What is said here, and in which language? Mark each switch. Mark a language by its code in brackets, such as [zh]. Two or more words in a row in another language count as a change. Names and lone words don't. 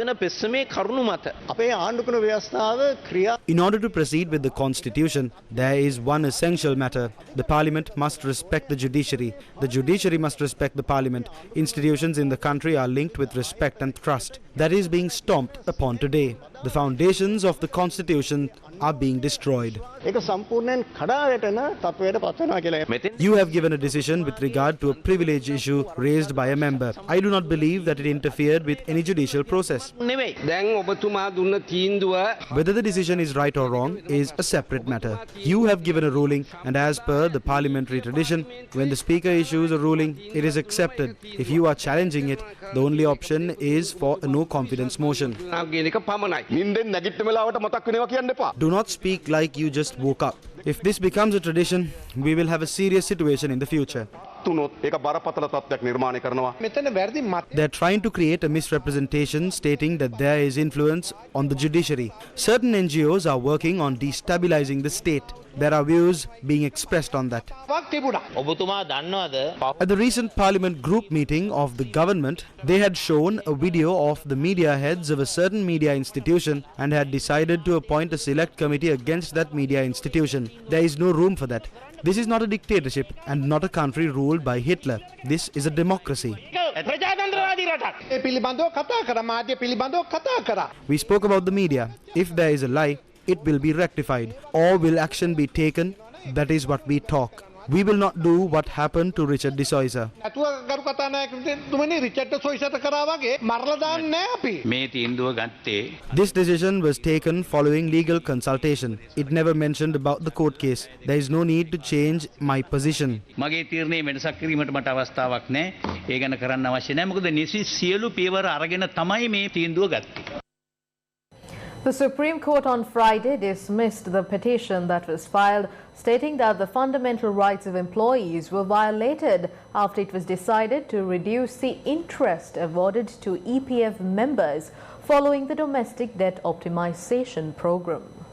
[en] In order to proceed with the Constitution, there is one essential matter. The Parliament must respect the judiciary. The judiciary must respect the Parliament. Institutions in the country are linked with respect and trust. That is being stomped upon today. The foundations of the constitution are being destroyed. [si] ඒක සම්පූර්ණයෙන් කඩා වැටෙන තත්වයට පත් වෙනවා කියලා. මෙතෙන් [en] You have given a decision with regard to a privilege issue raised by a member. I do not believe that it interfered with any judicial process. [si] නෙවෙයි. දැන් ඔබතුමා දුන්න තීන්දුව [en] Whether the decision is right or wrong is a separate matter. You have given a ruling, and as per the parliamentary tradition, when the speaker issues a ruling, it is accepted. If you are challenging it, the only option is for a no confidence motion. [si] කියන එක පමණයි. නින්දෙන් නැගිටින වෙලාවට මතක් වෙනවා කියන්න එපා. [en] Do not speak like you just woke up. If this becomes a tradition, we will have a serious situation in the future. [si] තුනොත් ඒක බරපතල තත්ත්වයක් නිර්මාණය කරනවා. මෙතන වැරදි මත [en] They are trying to create a misrepresentation stating that there is influence on the judiciary. Certain NGOs are working on destabilizing the state. There are views being expressed on that. [si] ඔබතුමා දන්නවද? [en] At the recent parliament group meeting of the government, they had shown a video of the media heads of a certain media institution and had decided to appoint a select committee against that media institution. There is no room for that. This is not a dictatorship and not a country ruled by Hitler. This is a democracy. [si] ප්‍රජාතන්ත්‍රවාදී රටක්. ඒ පිළිබඳව කතා කරා මාධ්‍ය පිළිබඳව කතා කරා. [en] We spoke about the media. If there is a lie, it will be rectified. Or will action be taken? That is what we talk. We will not do what happened to Richard de Soisa. [si] අතුව ගරු කතානායකතුමනි රිචඩ් සොයිසට කරා වගේ මරලා දාන්නේ නැහැ අපි. මේ තීන්දුව ගත්තේ [en] This decision was taken following legal consultation. It never mentioned about the court case. There is no need to change my position. [si] මගේ තීරණය වෙනසක් කිරීමට මට අවස්ථාවක් නැහැ. ඒ ගැන කරන්න අවශ්‍ය නැහැ. මොකද නිසි සියලු පියවර අරගෙන තමයි මේ තීන්දුව ගත්තේ. [en] The Supreme Court on Friday dismissed the petition that was filed stating that the fundamental rights of employees were violated after it was decided to reduce the interest awarded to EPF members following the domestic debt optimization program.